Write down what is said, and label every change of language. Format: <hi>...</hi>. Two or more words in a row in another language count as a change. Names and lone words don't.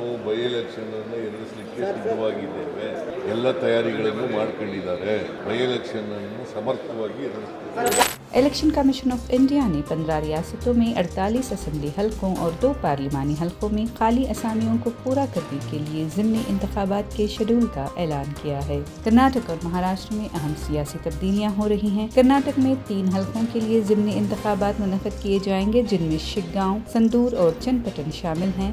<kn>ಬೈ ಎಲೆಕ್ಷನನ್ನು ಎದುರಿಸಲಿಕ್ಕೆ ಸಿದ್ಧವಾಗಿದ್ದೇವೆ. ಎಲ್ಲ ತಯಾರಿಗಳನ್ನು ಮಾಡಿಕೊಂಡಿದ್ದಾರೆ. ಬೈ ಎಲೆಕ್ಷನನ್ನು ಸಮರ್ಥವಾಗಿ ಎದುರಿಸ್ತಾರೆ.</kn> <ur>الیکشن کمیشن آف انڈیا نے 15 ریاستوں میں 48 اسمبلی حلقوں اور 2 پارلیمانی حلقوں میں خالی اسامیوں کو پورا کرنے کے لیے ضمنی انتخابات کے شیڈول کا اعلان کیا ہے. کرناٹک اور مہاراشٹر میں اہم سیاسی تبدیلیاں ہو رہی ہیں. کرناٹک میں 3 حلقوں کے لیے ضمنی انتخابات منعقد کیے جائیں گے، جن میں شگاؤں، سندور اور چنّاپٹن شامل ہیں.</ur>